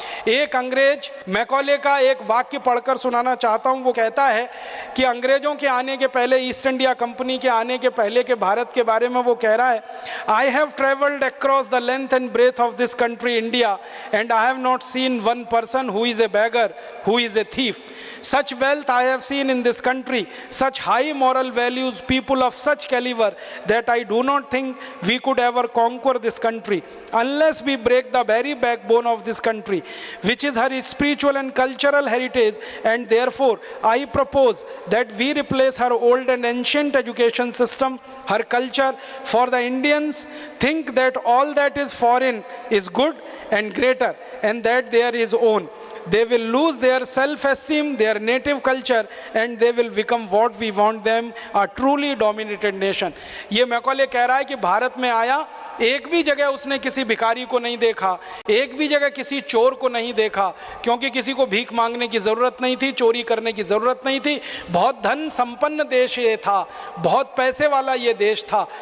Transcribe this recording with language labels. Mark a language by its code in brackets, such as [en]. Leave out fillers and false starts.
[hi] एक अंग्रेज, मैकॉले का एक वाक्य पढ़कर सुनाना चाहता हूँ। वो कहता है कि अंग्रेज़ों के आने के पहले, ईस्ट इंडिया कंपनी के आने के पहले के भारत के बारे में वो कह रहा है, [en] I have travelled across the length and breadth of this country India and I have not seen one person who is a beggar, who is a thief. Such wealth I have seen in this country, such high moral values, people of such caliber that I do not think we could ever conquer this country unless we break the very backbone of this country, which is her spiritual and cultural heritage, and therefore I propose that we replace her old and ancient education system, her culture. For the Indians think that all that is foreign is good and greater and that there is own. They will lose their self-esteem, their native culture, and they will become what we want them, a truly dominated nation. [hi] ये Macaulay कह रहा है कि भारत में आया, एक भी जगह उसने किसी भिखारी को नहीं देखा, एक भी जगह किसी चोर को नहीं देखा, क्योंकि किसी को भीख मांगने की ज़रूरत नहीं थी, चोरी करने की ज़रूरत नहीं थी। बहुत धन संपन्न देश ये था, बहुत पैसे वाला ये देश था।